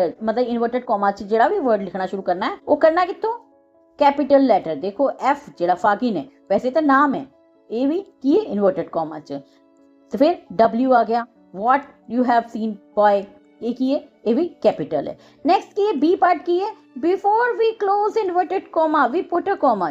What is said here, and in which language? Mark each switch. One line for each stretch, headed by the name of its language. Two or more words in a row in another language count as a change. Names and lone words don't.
Punjabi: मतलब
English: inverted comma
Punjabi: ਚ ਜਿਹੜਾ ਵੀ word ਲਿਖਣਾ ਸ਼ੁਰੂ ਕਰਨਾ ਹੈ ਉਹ ਕਰਨਾ ਕਿੱਥੋਂ?
English: capital letter.
Punjabi: ਦੇਖੋ ਐਫ ਜਿਹੜਾ ਫਾਗਿਨ ਹੈ ਵੈਸੇ ਤਾਂ ਨਾਮ ਹੈ, ਏ ਭੀ ਕੀ ਹੈ
English: inverted comma
Punjabi: ਚ, ਤੋ ਫਿਰ ਡਬਲਯੂ ਆ ਗਿਆ
English: what you have seen boy,
Punjabi: ਏ ਕੀ ਹੈ, ਏ ਭੀ ਕੈਪੀਟਲ ਹੈ।
English: next
Punjabi: ਕੀ ਹੈ
English: B part
Punjabi: ਕੀ ਹੈ
English: before we close inverted comma we put a comma.